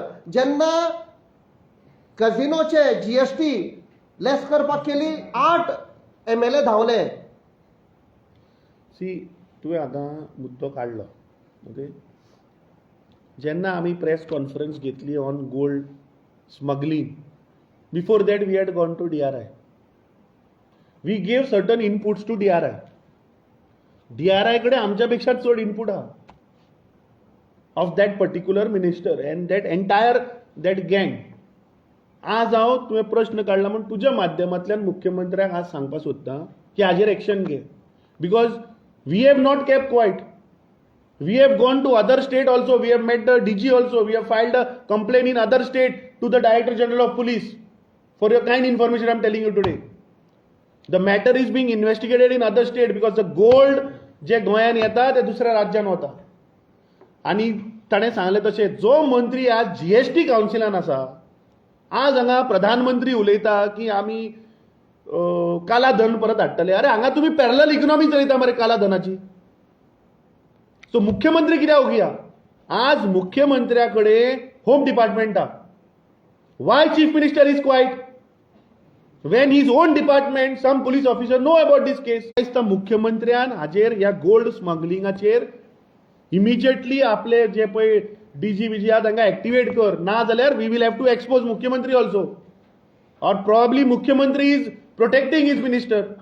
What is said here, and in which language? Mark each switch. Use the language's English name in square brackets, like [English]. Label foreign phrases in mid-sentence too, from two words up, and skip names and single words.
[Konkani] जेन्ना कझिनोचे जीएसटी लेस करपाक केली 8 MLA धांवले. सी तुवें आतां मुद्दो काडलो ओके. जेन्ना आमी [English] press conference [Konkani] घेतली [English] on gold smuggling, before that we had gone to DRI. we gave certain inputs to DRI. [Konkani] DRI कडेन आमच्या पेक्षा चड इनपूट आहा [English] of that particular minister and that entire that gang. [Konkani] आज हांव तुवें प्रश्न काडला म्हण तुज्या माध्यमांतल्यान मुख्यमंत्र्याक आज सांगपाक सोदतां की हाजेर एक्शन घे. [English] because we have not kept quiet. We have gone to other state also. We have met the DG also. We have filed a complaint in other state to the Director General of Police. For your kind information, I am telling you today. The matter is being investigated in other state because the gold [Konkani] जे गोंयान येता ते दुसऱ्या राज्यान वता. आणि ताणें सांगलें तशें जो मंत्री आज GST कावन्सिलान आसा, आज हांगा प्रधानमंत्री उलयता की आमी [Hindi] काला धन [Konkani] परत हाडटले. अरे हांगा तुमी [English] parallel economy [Konkani] चलयता मरे [Hindi] काला धनाची. [Konkani] सो मुख्यमंत्री कित्याक उगी हा? आज मुख्यमंत्र्याकडे [English] home department [Konkani] हा. [English] why chief minister is quiet when his own department some police officer know about this case? [Konkani] दिसता मुख्यमंत्र्यान हाजेर ह्या गोल्ड स्मगलिंगाचेर इमिजिएटली आपले जे पळय DG बिजी आहा तांकां एक्टिवेट कर. ना जाल्यार [English] we will have to expose मुख्यमंत्री also. or probably मुख्यमंत्री is protecting his minister.